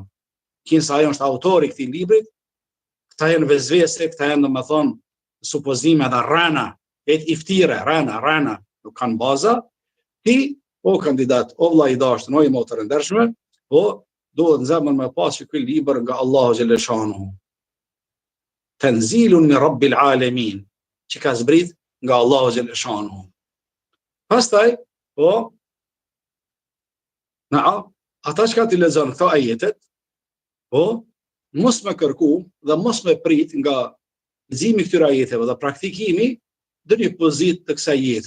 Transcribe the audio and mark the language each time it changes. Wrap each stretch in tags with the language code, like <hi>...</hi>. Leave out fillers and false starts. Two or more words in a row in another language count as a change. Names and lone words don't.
<sq>Kinse ai është autori i këtij librit, këta janë vezvese, këta janë domethënë supozime dhe rana, iftire, rana, nuk kanë baza. Ti, o kandidat, o vëlla i dashur, o i motor ndershme, po duhet në zemrën me pas që ky libër nga Allahu xhaleshanuhu.</sq> <ar>تنزيل من رب العالمين,</ar> <sq>që ka zbrit nga Allahu xhaleshanuhu. Pastaj, po, ata që ka t'i lexon këto ajetet, po, mos me kërku dhe mos me prit nga leximi këtyre ajeteve dhe praktikimi dhe një pozitë të kësaj jete.</sq>